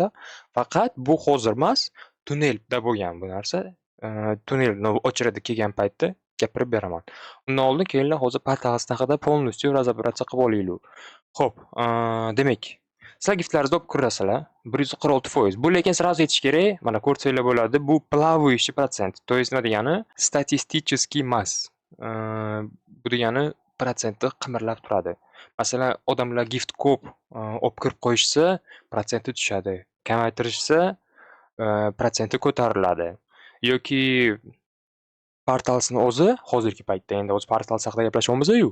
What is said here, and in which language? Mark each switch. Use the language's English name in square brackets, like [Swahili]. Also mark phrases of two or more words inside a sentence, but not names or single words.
[Uzbek] Faqat bu hozir emas, tunnelda bo'lgan bu narsa. Tunnelni ochiradi kelgan paytda gapirib beraman. Undan oldin kelinglar hozir portal haqida [Russian] полностью разобраться [Uzbek] qilib olaylik. Xo'p, demak, sizlar giftlaringizni olib kirasizlar, 146%. Bu lekin сразу aytish kerak, mana ko'rsanglar bo'ladi, bu [Russian] плавающий процент. То есть [Uzbek] nima degani? Statistik emas. Bu degani protsenti qimirlab turadi. Masalan, odamlar gift ko'p olib kirib qo'yishsa, protsenti tushadi. Kamaytirishsa, protsenti ko'tariladi. Yoki portalsni o'zi hozirgi paytda endi o'z portal haqida gaplashyapmiz-ku.